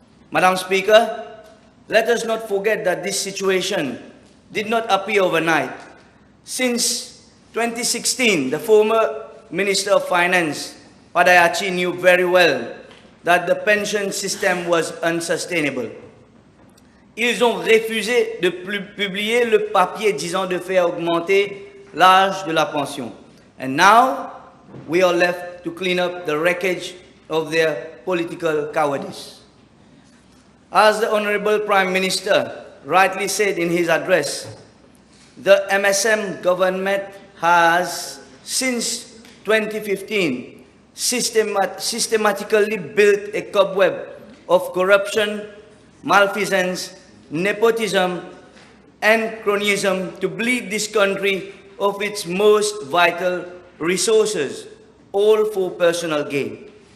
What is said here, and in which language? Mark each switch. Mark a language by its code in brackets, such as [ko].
[en] Madam Speaker, let us not forget that this situation did not appear overnight. Since 2016, the former Minister of Finance, Padayachi, knew very well that the pension system was unsustainable. [fr] Ils ont refusé de publier le papier disant de faire augmenter l'âge de la pension. [en] And now, we are left to clean up the wreckage of their political cowardice. As the Honorable Prime Minister rightly said in his address, the MSM government has, since 2015, systematically built a cobweb of corruption, malfeasance, nepotism, and cronyism to bleed this country of its most vital resources, all for personal gain.